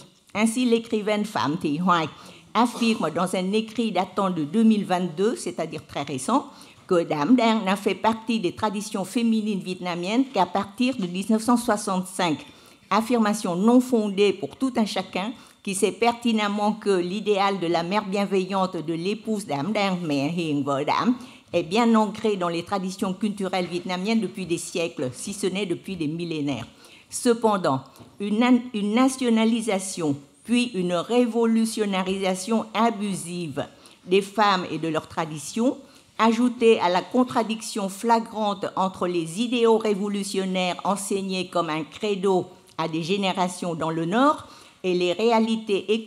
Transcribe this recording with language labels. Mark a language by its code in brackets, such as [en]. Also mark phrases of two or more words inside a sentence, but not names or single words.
[fr] Ainsi, l'écrivaine Phạm Thị Hoài affirme dans un écrit datant de 2022, c'est-à-dire très récent, que [vi] Đảm Đang [fr] n'a fait partie des traditions féminines vietnamiennes qu'à partir de 1965. Affirmation non fondée pour tout un chacun qui sait pertinemment que l'idéal de la mère bienveillante de l'épouse [vi] Đảm Đang, mẹ hiền vợ đảm, [fr] est bien ancré dans les traditions culturelles vietnamiennes depuis des siècles, si ce n'est depuis des millénaires. Cependant, une nationalisation, puis une révolutionnarisation abusive des femmes et de leurs traditions, ajoutée à la contradiction flagrante entre les idéaux révolutionnaires enseignés comme un credo à des générations dans le Nord et les réalités